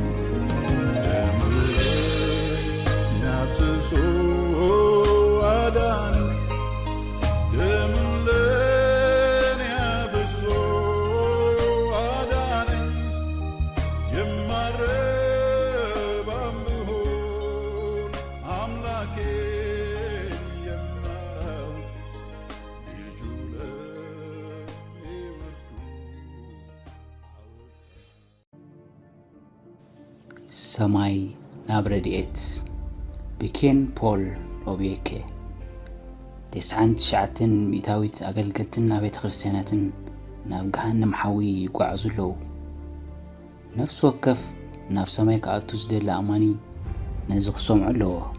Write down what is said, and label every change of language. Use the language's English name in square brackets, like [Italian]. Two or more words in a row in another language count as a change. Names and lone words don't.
[Amharic] ደሙን አፍስሶ አዳነኝ ደሙን ለኔ አፍስሶ አዳነኝ የማረባም ብሆን አምላኬን የማላውቅ ልጁ ለኔ ወርዶ [Tigrinya] ሰማይ ናብ ረድኤት ብኬን ፖል ኦቤኬ 99 ሚእታዊት ኣገልገልትን ኣብ ቤተ ክርስቲያናትን ናብ ገሃነም ሓዊ ይጓዓዙ ኣለዉ። ነፍሲ ወከፍ ናብ ሰማይ ክኣቱ ዝደሊ ኣማኒ ነዚ ክሰምዖ ኣለዎ።